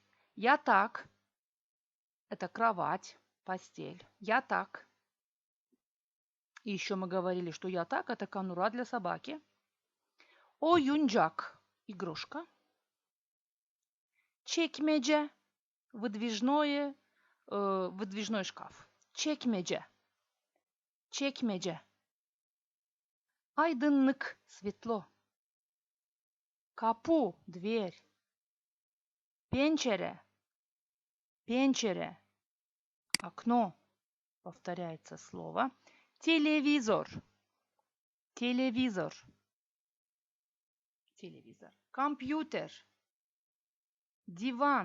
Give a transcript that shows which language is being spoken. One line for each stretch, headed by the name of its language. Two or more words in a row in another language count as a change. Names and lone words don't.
Russian: Я так. Это кровать, постель. Я так. И еще мы говорили, что я так. Это конура для собаки. Оюнджак. Игрушка. Çekmece. Выдвижной шкаф. Çekmece.
Turkish: Çekmece. Aydınlık. Светло. Kapı.
Russian: Дверь. Пенчере. Пенчере. Окно. Повторяется слово. Телевизор. Телевизор. Телевизор. Компьютер. Диван.